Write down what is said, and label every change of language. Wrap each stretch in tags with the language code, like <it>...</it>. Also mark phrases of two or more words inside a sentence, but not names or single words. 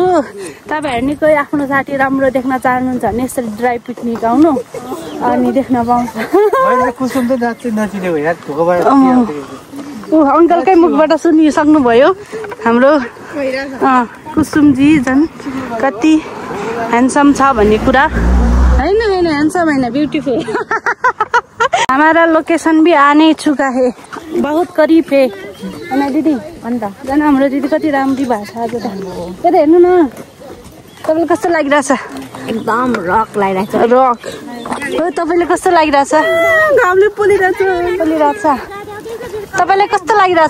<ne>तपाईँहरू नि कोही आफ्नो साथी राम्रो देख्न चाहनुहुन्छ भने यसरी ड्राइभ पिकनिक आउनु अनि देख्न पाउँछ। अङ्कलकै मुखबाट सुनिसक्नुभयो हाम्रो कुसुमजी झन् कति ह्यान्डसम छ भन्ने कुरा। हैन ह्यान्डसम हैन, ब्यूटीफुल।</ne> <hi>हमारा लोकेशन भी आने चुका है, बहुत करीब है।</hi> <ne>अनि दिदी अन्त जान हाम्रो दिदी कति राम्री भएको छ आज त। यता हेर्नु न, तपाईँलाई कस्तो लागिरहेछ? एकदम रक लागिरहेछ। रक हो। तपाईँलाई कस्तो लागिरहेछ? घामले पोलिरहेछ। तपाईँलाई कस्तो लागिरहेछ?</ne>